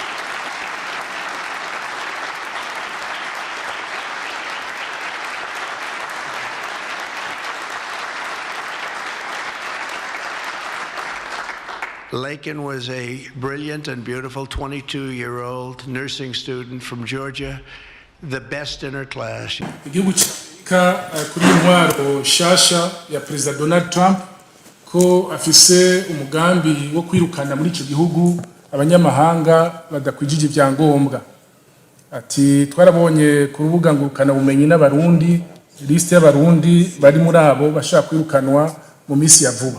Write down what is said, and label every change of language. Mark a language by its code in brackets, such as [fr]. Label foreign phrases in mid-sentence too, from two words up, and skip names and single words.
[en] Laken was a brilliant and beautiful 22-year-old nursing student from Georgia, the best in her class. [rn] Kuri intwaro shasha ya President Donald Trump ko afise umugambi wo kwirukana muri ico gihugu abanyamahanga badakwijije ibyangombwa. Ati twarabonye ku rubuga ngurukana bumenyi n'abarundi liste y'abarundi bari muri abo bashaka kwirukanwa mu misi ya vuba.